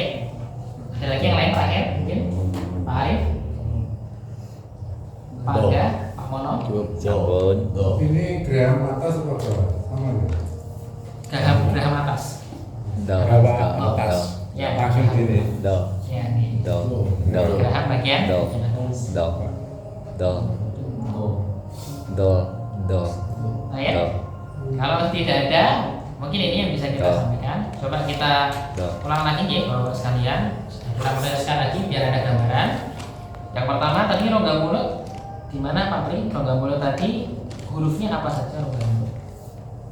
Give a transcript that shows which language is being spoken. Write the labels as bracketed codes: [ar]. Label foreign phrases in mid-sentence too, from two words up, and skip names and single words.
[id] Ada lagi yang lain terakhir mungkin? Pak Arif? Pak Aga? Pak Mono? Sampun. Ini gram atas apa bawah? Sama ya? Geraham atas. Do. Bawah atas. Ya. Langsung gini. Do. Ya, nih. Do. Do. Geraham bagian. Do. Do. Do. Do. Do. Nah, ya. Do. Kalau tidak ada, mungkin ini yang bisa kita Do. sampaikan. Coba kita Do. ulang lagi ya, Bapak sekalian. Kita meneruskan lagi biar ada gambaran. Yang pertama tadi rongga mulut. Di mana Pak Pri? Rongga mulut tadi hurufnya apa saja rongga mulut?